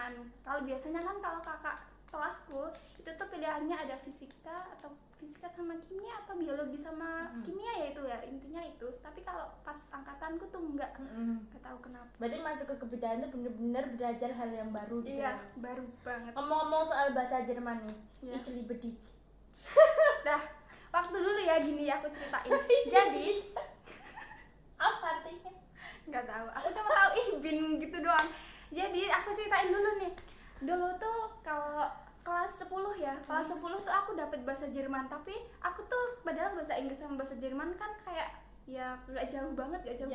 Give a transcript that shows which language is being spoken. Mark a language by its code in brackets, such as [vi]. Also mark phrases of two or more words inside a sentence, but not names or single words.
[id] Kalau biasanya kan kalau kakak kelasku itu tuh pilihannya ada fisika sama kimia atau biologi sama kimia ya itu ya intinya itu. Tapi kalau pas angkatanku tuh enggak tahu kenapa. Berarti masuk ke kebudayaan tuh bener-bener belajar hal yang baru gitu. Iya, ya. baru banget. Ngomong-ngomong soal bahasa Jerman nih, Iya. [de] ich liebe dich. [id] Dah, waktu dulu ya gini aku ceritain. Jadi Apa artinya? nggak tahu, aku cuma tahu bin gitu doang. Jadi aku ceritain dulu nih. Dulu tuh kalau kelas 10 ya, kelas 10 tuh aku dapat bahasa Jerman, tapi aku tuh padahal bahasa Inggris sama bahasa Jerman kan kayak ya gak jauh banget, gak jauh